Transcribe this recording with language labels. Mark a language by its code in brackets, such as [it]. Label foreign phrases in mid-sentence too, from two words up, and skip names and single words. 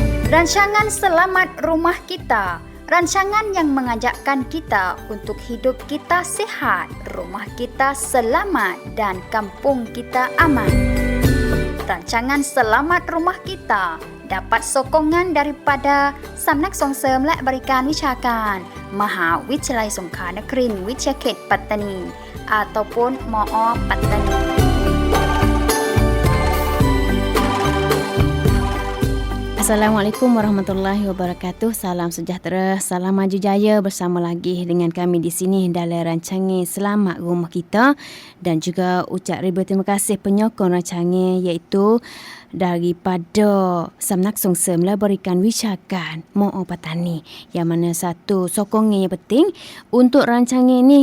[ms] Rancangan Selamat Rumah Kita, rancangan yang mengajakkan kita untuk hidup kita sihat, rumah kita selamat dan kampung kita aman. Rancangan Selamat Rumah Kita dapat sokongan daripada Samnak Songsem [th] และบริการวิชาการมหาวิทยาลัยสงขลานครินทร์วิทยาเขตปัตตานี [ms] ataupun MOO ปัตตานี [ar] السلام عليكم ورحمة الله وبركاته. [ms] Salam sejahtera, salam maju jaya bersama lagi dengan kami di sini dalam rancangan Selamat Rumah Kita, dan juga ucap ribuan terima kasih penyokong rancangan iaitu daripada Samnak Songsem berikan wisakan MOO Patani, yang mana satu sokongan yang penting untuk rancangan ini.